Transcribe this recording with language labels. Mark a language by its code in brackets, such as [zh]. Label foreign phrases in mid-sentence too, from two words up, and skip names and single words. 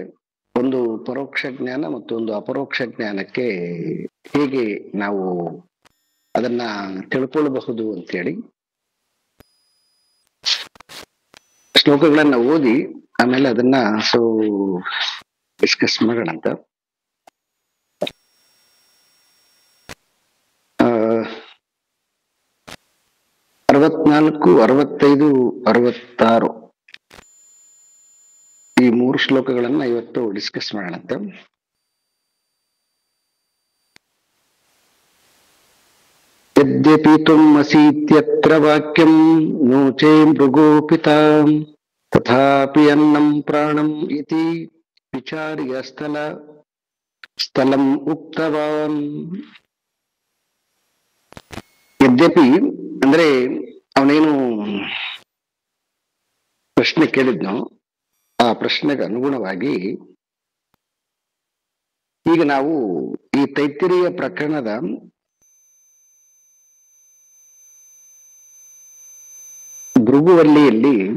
[kn] ಒಂದು ಪರೋಕ್ಷ ಜ್ಞಾನ ಮತ್ತು ಒಂದು ಅಪರೋಕ್ಷ ಜ್ಞಾನಕ್ಕೆ ಹೇಗೆ ನಾವು ಅದನ್ನ ತಿಳ್ಕೊಳ್ಬಹುದು ಅಂತೇಳಿ ಶ್ಲೋಕಗಳನ್ನ ಓದಿ ಆಮೇಲೆ ಅದನ್ನ ಡಿಸ್ಕಸ್ ಮಾಡೋಣ ಅಂತ. 64, 65, 66 ಈ 3 ಶ್ಲೋಕಗಳನ್ನ ಇವತ್ತು ಡಿಸ್ಕಸ್ ಮಾಡೋಣಂತೆ. [sa] ಯದ್ಯಪಿ ತ್ವಂ ಅಸೀತ್ಯತ್ರ ವಾಕ್ಯಂ ನೋಚೇ ಮೃಗೋಪಿತಾಂ ತಥಾಪಿ ಅನ್ನಂ ಪ್ರಾಣಂ ಇತಿ ವಿಚಾರ್ಯ ಸ್ಥಳಂ ಉಕ್ತವಾನ್. [kn] ಯದ್ಯಪಿ ಅಂದ್ರೆ ಅವನೇನು ಪ್ರಶ್ನೆ ಕೇಳಿದ್ನೋ ಆ ಪ್ರಶ್ನೆಗೆ ಅನುಗುಣವಾಗಿ ಈಗ ನಾವು ಈ ತೈತ್ತಿರೀಯ ಪ್ರಕರಣದ ಭೃಗುವಲ್ಲಿಯಲ್ಲಿ